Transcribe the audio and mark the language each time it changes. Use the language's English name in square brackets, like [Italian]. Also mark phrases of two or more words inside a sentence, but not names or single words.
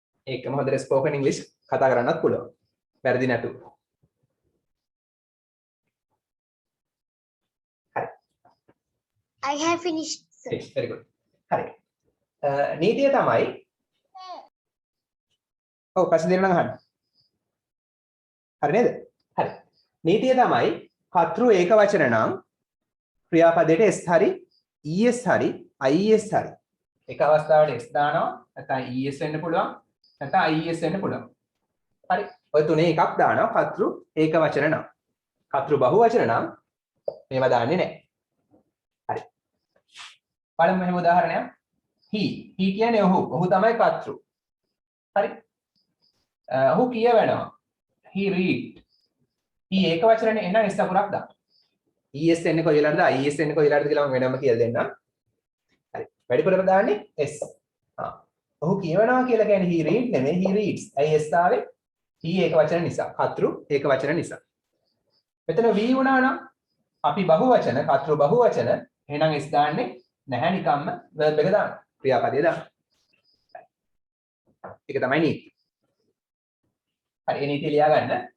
[Sinhala] ඒකම හොඳට [English] spoken English [Sinhala] කතා කරන්නත් පුළුවන්. වැරදි නැතුව. හරි. [English] I have finished, sir. very good. [Sinhala] හරි. නීතිය තමයි ඔව් ප්‍රශ්න දෙන්න නම් අහන්න. හරි නේද? හරි. නීතිය තමයි කතෘ ඒක වචන නම් ක්‍රියාපදයට s හරි es හරි is හරි. එක අවස්ථාවකට s දානවා නැත්නම් es වෙන්න පුළුවන් නැත්නම් is වෙන්න පුළුවන්. හරි. ඔය තුනේ එකක් දානවා කතෘ ඒක වචන නම්. කතෘ බහු වචන නම් මේවා දාන්නේ නැහැ. හරි. බලමු මෙහෙම උදාහරණයක්. he කියන්නේ ඔහු තමයි කතෘ. හරි. ඔහු කියවනවා. [English] he read. [Sinhala] he ඒක වචනේ එහෙනම් s අකුරක් දාන්න. es එන්නේ කොයි වෙලාවටද is එන්නේ කොයි වෙලාවටද කියලා මම වෙනම කියලා දෙන්නම්. හරි. වැඩිපුරම දාන්නේ s. ඔහු කියවනවා කියලා කියන්නේ [English] he read [Sinhala] නෙමෙයි [English] he reads. [Sinhala] ඇයි s ආවේ? he ඒක වචන නිසා. කතෘ ඒක වචන නිසා. මෙතන we වුණා නම් අපි බහු වචන කතෘ බහු වචන එහෙනම් s දාන්නේ නැහැ නිකම්ම verb එක දාන්න. ක්‍රියාපදයේ දාන්න. ඒක තමයි නීති. හරි ඒ නීතිය ලියා ගන්න.